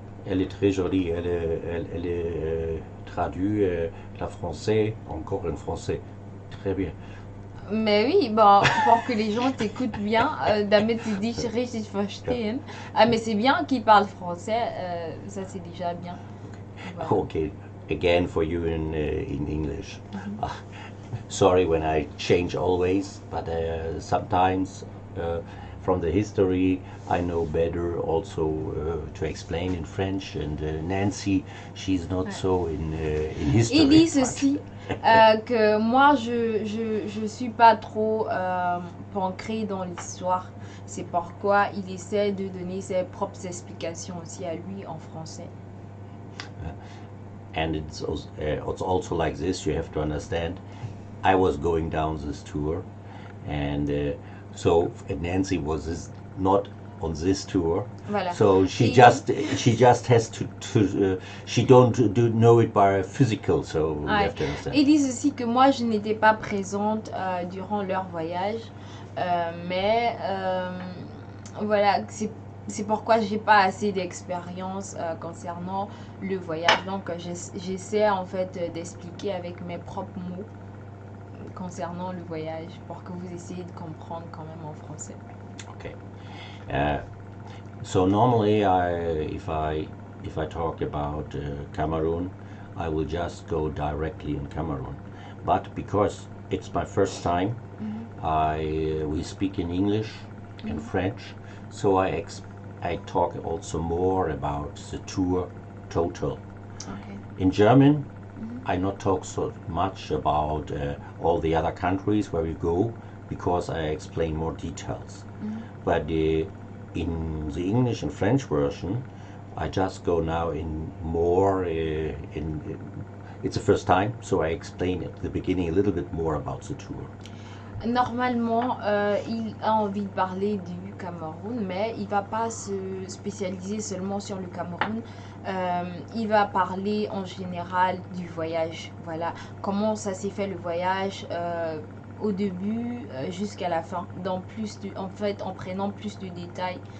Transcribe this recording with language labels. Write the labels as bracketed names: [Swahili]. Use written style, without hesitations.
[French] Elle est très jolie, elle est traduite la français, encore en français. Très bien. Mais oui, bon, pour que les gens t'écoutent bien, [German] damit sie dich richtig verstehen. [French] Ah, mais c'est bien qu'ils parlent français, ça c'est déjà bien. Voilà. [English] Okay, again for you in English. Sorry when I change always, but sometimes from the history I know better also to explain in French, and Nancy, she's not so in history. [French] Il dit ceci, que moi je suis pas trop ancrée dans l'histoire. C'est pourquoi il essaie de donner ses propres explications aussi à lui en français. [English] And it's also like this, you have to understand. I was going down this tour, and so Nancy was not on this tour. [French] Voilà. [English] So she just has to she don't know it by physical, so you have to understand. [French] Ils disent aussi que moi je n'étais pas présente durant leur voyage, mais voilà, c'est pourquoi j'ai pas assez d'expérience concernant le voyage. Donc j'essaie en fait d'expliquer avec mes propres mots concernant le voyage pour que vous essayiez de comprendre quand même en français. [English] Okay. So normally if I talk about Cameroon, I will just go directly in Cameroon. But because it's my first time, we speak in English and French, so I talk also more about the tour total. Okay. In German, I not talk so much about all the other countries where we go, because I explain more details. But in the English and French version, I just go now in more it's the first time, so I explain at the beginning a little bit more about the tour. [French] Normalement, il a envie de parler du Cameroun, mais il va pas se spécialiser seulement sur le Cameroun. Il va parler en général du voyage. Voilà, comment ça s'est fait le voyage au début jusqu'à la fin, en prenant plus de détails.